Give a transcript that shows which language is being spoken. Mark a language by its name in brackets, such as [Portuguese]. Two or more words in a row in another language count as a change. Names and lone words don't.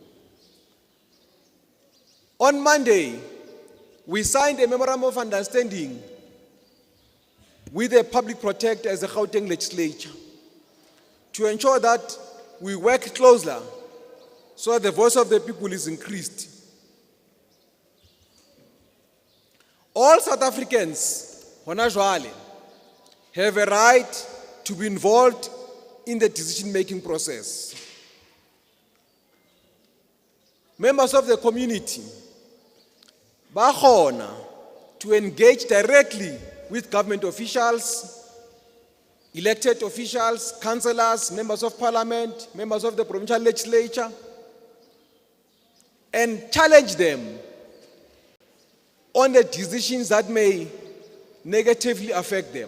[English] On Monday, we signed a memorandum of understanding with the Public Protector as the Gauteng legislature to ensure that we work closer so that the voice of the people is increased. All South Africans, [Southern Sotho] hona jwale, [English] have a right to be involved in the decision-making process. Members of the community, [Southern Sotho] ba kgona [English] to engage directly with government officials, elected officials, councillors, members of parliament, members of the provincial legislature, and challenge them on the decisions that may negatively affect them.